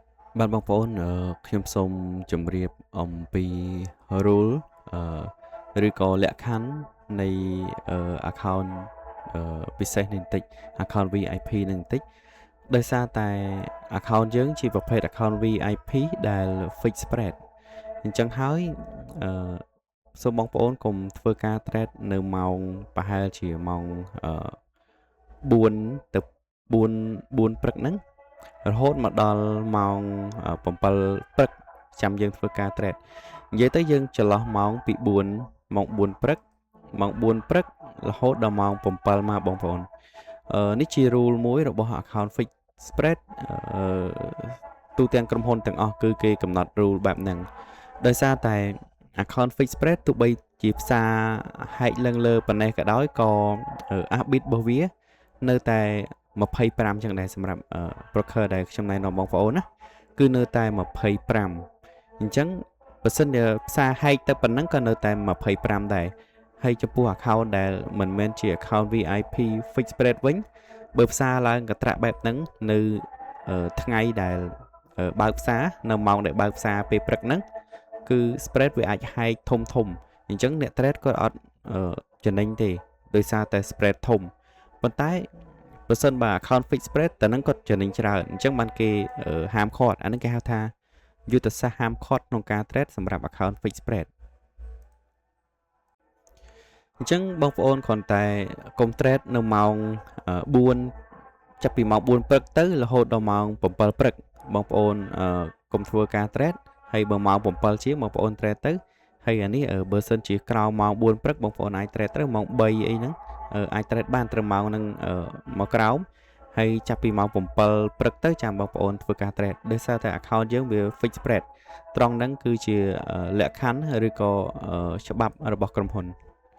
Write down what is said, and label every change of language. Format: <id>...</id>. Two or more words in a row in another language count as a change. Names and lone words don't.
<km>បាទបងប្អូនខ្ញុំសូមជម្រាបអំពី rule ឬក៏លក្ខខណ្ឌនៃaccount ពិសេសនេះ បន្តិច</km> <en>account VIP</en> <km>នេះបន្តិចដោយសារតែ account យើងជាប្រភេទ</km> <en>account VIP</en> <km>ដែល</km> <en>fix spread</en> <km>អញ្ចឹងហើយអឺសូមបងប្អូនកុំធ្វើការ trade នៅម៉ោងប្រហែលជាម៉ោង4ទៅ4ព្រឹកហ្នឹងរហូតមកដល់ម៉ោង7ព្រឹកចាំយើងធ្វើការ trade និយាយទៅយើងចន្លោះម៉ោង ពី4ម៉ោង4ព្រឹកម៉ោង4ព្រឹករហូតដល់ម៉ោង7មកបងប្អូននេះជា rule មួយរបស់</km> <en>account fix spread</en> <km>ទូទាំងក្រុមហ៊ុនទាំងអស់គឺគេកំណត់ rule បែបហ្នឹងដោយសារតែ</km> <en>account fix</en> <km>spread ទោះបីជាផ្សារហែកឡើងលើប៉ុណ្ណេះក៏ដោយក៏ arbit របស់វានៅតែ25ចឹងដែរសម្រាប់ broker ដែលខ្ញុំណែនាំបងប្អូនណាគឺនៅតែ25 អញ្ចឹងបើសិនជាផ្សារហែកទៅប៉ុណ្ណឹងក៏នៅតែ25ដែរហើយចំពោះ account ដែលមិនមែនជា</km> <en>account VIP fix spread</en> <km>វិញបើផ្សារឡើងកត្រាក់បែបហ្នឹងនៅថ្ងៃដែលបើកផ្សារនៅម៉ោងដែលបើកផ្សារពេលព្រឹកហ្នឹងគឺ spread វាអាចហែកធំអញ្ចឹងអ្នក trade គាត់អត់ចំណេញទេដោយសារតែ spread ធំប៉ុន្តែបើសិនបើ</km> <en>account fix spread</en> <km>តែនឹងគាត់ចំណេញច្រើនអញ្ចឹងបានគេហាមឃាត់អានឹងគេហៅថាយុទ្ធសាស្ត្រហាមឃាត់ក្នុងការ trade សម្រាប់</km> <en>account fix spread</en> <km>អញ្ចឹងបងប្អូនគ្រាន់តែកុំ trade នៅម៉ោង4ចាប់ពីម៉ោង4ព្រឹកទៅរហូតដល់ ម៉ោង7ព្រឹកបងប្អូនកុំធ្វើការ trade ហើយបើម៉ោង7ជាងបងប្អូន trade ទៅហើយអានេះបើសិនជាក្រៅម៉ោង4ព្រឹកបងប្អូនអាច trade ទៅម៉ោង3អីហ្នឹងអាច trade បានត្រឹមម៉ោងហ្នឹងមកក្រោមហើយចាប់ពីម៉ោង7ព្រឹកទៅចាំបងប្អូនធ្វើការ trade ដោយសារតែ account យើងវា</km> <en>fix spread</en> <km>ត្រង់ហ្នឹងគឺជាលក្ខខណ្ឌឬក៏ច្បាប់របស់ក្រុមហ៊ុន</km>